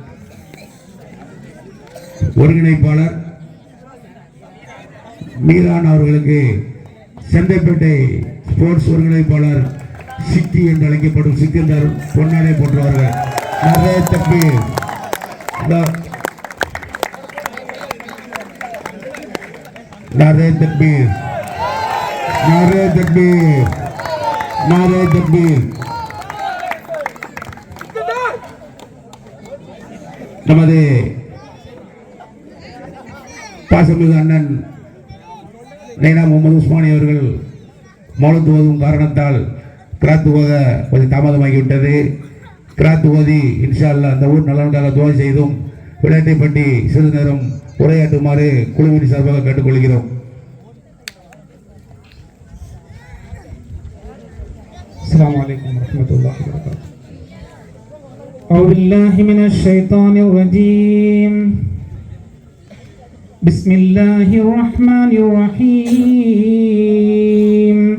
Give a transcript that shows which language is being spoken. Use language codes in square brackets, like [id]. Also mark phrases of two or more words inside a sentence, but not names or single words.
[ta] ஒருங்கிணைப்பாளர் மீரான் அவர்களுக்கு சந்தைப்பேட்டை ஸ்போர்ட்ஸ் ஒருங்கிணைப்பாளர் சிக்கி என்று அழைக்கப்படும் சிக்கந்தர் பொன்னாடை போன்றவர்கள். நிறைய தப்பி [ur] نعرۂ تکبیر، نعرۂ تکبیر، نعرۂ تکبیر. [ta] நமது பாசமிகு அண்ணன் நைனா முகமது உஸ்மானி அவர்கள் மௌலத் ஓதும் காரணத்தால் கிராத் ஓத கொஞ்சம் தாமதமாகிவிட்டது. கிராத் ஓதி [ar] إن شاء الله [ta] அந்த ஊர் நலனுக்காக துவா செய்தும் விளையாட்டை பற்றி சிறிது நேரம் உரையாற்றுமாறு குழுவின் சார்பாக கேட்டுக்கொள்கிறோம். [ar] السلام عليكم ورحمة الله وبركاته. أعوذ بالله من الشيطان الرجيم. بسم الله الرحمن الرحيم.